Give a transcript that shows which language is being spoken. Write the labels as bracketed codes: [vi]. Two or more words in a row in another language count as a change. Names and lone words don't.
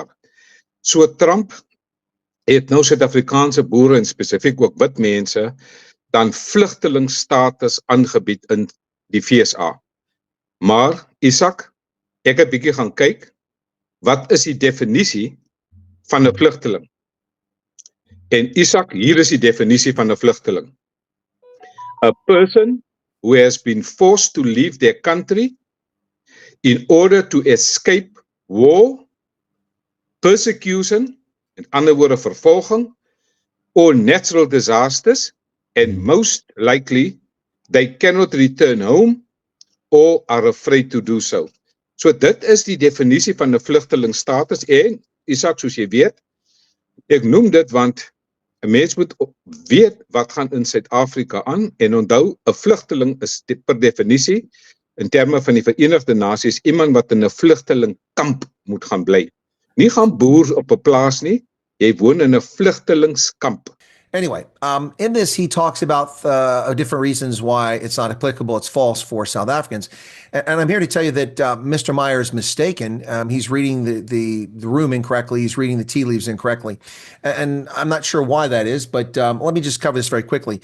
[af] So Trump het nou Suid-Afrikaanse boere en spesifiek ook wit mense dan vlugtelingstatus aangebied in die FSA. Maar Isak, ek het bietjie gaan kyk, wat is die definisie van 'n vlugteling? En Isak, hier is die definisie van 'n vlugteling. [en] A person who has been forced to leave their country in order to escape war, persecution, [af] in ander woorde vervolging, [en] or natural disasters, and most likely they cannot return home or are afraid to do so. [af] So dit is die definisie van 'n vlugtelingstatus en Isak, soos jy weet, ek noem dit want 'n mens moet weet wat gaan in Suid-Afrika aan en onthou 'n vlugteling is per definisie in terme van die Verenigde Nasies iemand wat in 'n vlugtelingkamp moet gaan bly. Nie gaan boer op 'n plaas nie, jy woon in 'n vlugtelingskamp. [en] Anyway, in this, he talks about different reasons why it's not applicable. It's false for South Africans. And I'm here to tell you that Mr. Meyer is mistaken. He's reading the room incorrectly. He's reading the tea leaves incorrectly. And I'm not sure why that is, but let me just cover this very quickly.